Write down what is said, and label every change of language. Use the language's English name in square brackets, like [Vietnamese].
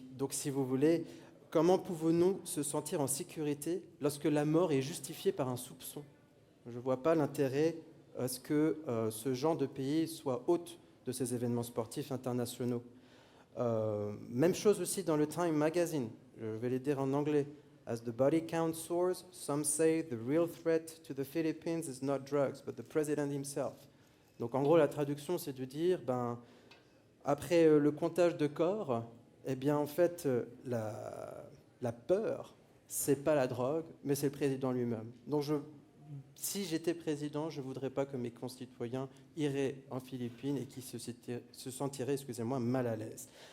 [French] Donc, si vous voulez, comment pouvons-nous se sentir en sécurité lorsque la mort est justifiée par un soupçon ? Je ne vois pas l'intérêt à ce que ce genre de pays soit hôte de ces événements sportifs internationaux. Même chose aussi dans le Time Magazine. Je vais les dire en anglais. [English] As the body count soars, some say the real threat to the Philippines is not drugs, but the president himself. [French] Donc en gros, la traduction, c'est de dire, après le comptage de corps, eh bien en fait, la peur, c'est pas la drogue, mais c'est le président lui-même. Donc si j'étais président, je ne voudrais pas que mes concitoyens iraient en Philippines et qu'ils se sentiraient, mal à l'aise.